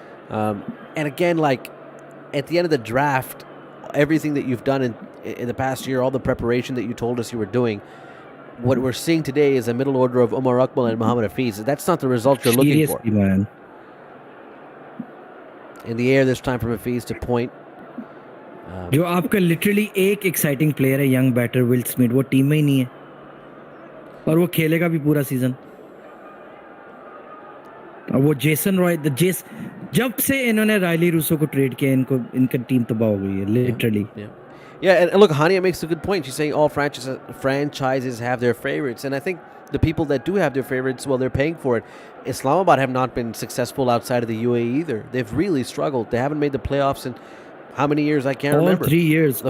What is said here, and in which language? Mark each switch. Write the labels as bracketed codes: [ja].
[en] And again, like at the end of the draft, everything that you've done in the past year, all the preparation that you told us you were doing, what we're seeing today is a middle order of Umar Akmal and Muhammad Hafiz. That's not the result you're looking for. Man. In the air this time from Hafiz to point. [hi] जो आपका literally एक exciting player है, [en] young batter [hi] Will Smith, वो team में ही नहीं है और वो खेलेगा भी पूरा सीजन. और वो जेसन रॉय जब से इन्होंने रायली रूसो को ट्रेड किया, इनका टीम तबाह हो गई है literally. [en] Yeah, and look, Hania makes a good point. She's saying all franchises have their favorites, and I think the people that do have their favorites, well, they're paying for it. Islamabad have not been successful outside of the UAE either. They've really struggled. They haven't made the playoffs in how many years I can't All remember. 3 years. The